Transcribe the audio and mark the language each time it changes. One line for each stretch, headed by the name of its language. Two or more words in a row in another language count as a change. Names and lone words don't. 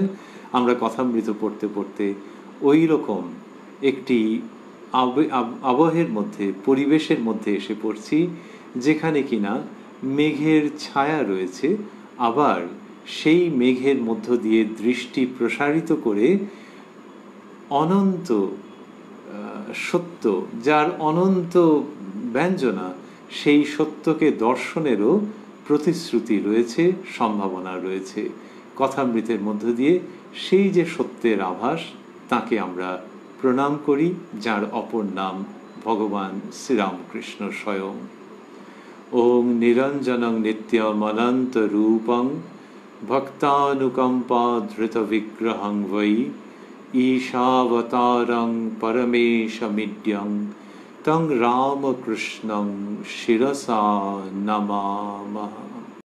Bangla: আমরা কথামৃত পড়তে পড়তে ওই রকম একটি আবহের মধ্যে, পরিবেশের মধ্যে এসে পড়ছি, যেখানে কিনা মেঘের ছায়া রয়েছে, আবার সেই মেঘের মধ্য দিয়ে দৃষ্টি প্রসারিত করে অনন্ত সত্য, যার অনন্ত ব্যঞ্জনা, সেই সত্যকে দর্শনেরও প্রতিশ্রুতি রয়েছে, সম্ভাবনা রয়েছে। কথামৃতের মধ্য দিয়ে সেই যে সত্যের আভাস, তাকে আমরা প্রণাম করি, যার অপর নাম ভগবান শ্রীরামকৃষ্ণ স্বয়ং।
Sanskrit: ओं निरञ्जनं नित्यमनन्त रूपं भक्तानुकम्पा धृत विग्रहं वै ईशावतारं परमेशमिड्यं तं रामकृष्णं शिरसा नमामः।